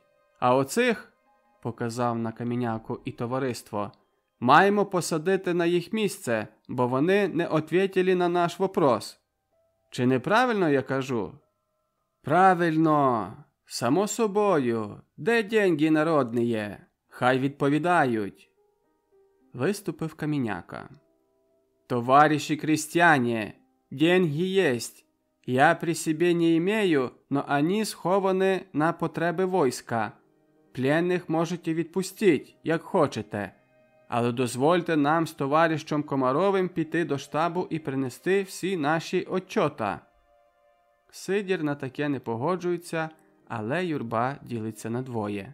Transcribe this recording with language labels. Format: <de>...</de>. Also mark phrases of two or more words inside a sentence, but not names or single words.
<uk>А оцих, – показав на Каміняку і товариство, – маємо посадити на їх місце, бо вони</uk> <ru>не ответили на наш вопрос.</ru> <uk>Чи неправильно я кажу?» «Правильно, само собою. Де деньги народні? Хай відповідають». Виступив Каміняка.</uk> <ru>«Товарищи крестьяне, деньги есть. Я при себе не имею, но они</ru> <uk>сховані на потреби</uk> <ru>войска.</ru> <uk>Пленних можете відпустити, як хочете. Але дозвольте нам з товаришем Комаровим піти до штабу і принести всі наші отчота». Сидір на таке не погоджується, але юрба ділиться на двоє.</uk>